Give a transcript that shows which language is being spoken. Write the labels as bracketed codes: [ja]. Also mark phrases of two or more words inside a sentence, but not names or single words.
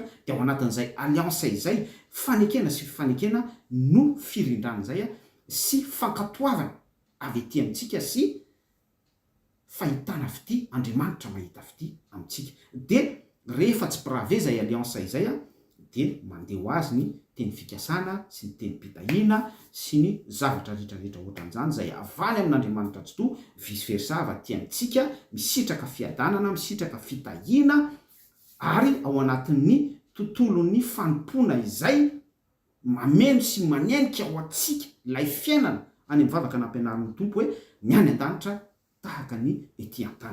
[mg] Dia ao anatin'izay alliance izay fanekena sy fifanekena no firindrana izay sy fankatoavana avy ety amintsika sy fahitana fity, Andriamanitra mahita fity amintsika. Dia rehefa tsy brave izay alliance izay dia mandeha ho azy ny teny fikasana sy ny teny pitahiana sy ny zavatra rehetrarehetra ohatran'izany izay avany amin'Andriamanitra tsy to, [la] vice versa [mg] avy aty amintsika misitraka fiadanana, misitraka fitahiana ary ao anatin'ny tontolon'ny fanompona izay mameno sy manenika ao antsika ilay fiainana any mivavaka nampianarin'ny tompo hoe ny any an-danitra tahaka ny ety an-tany.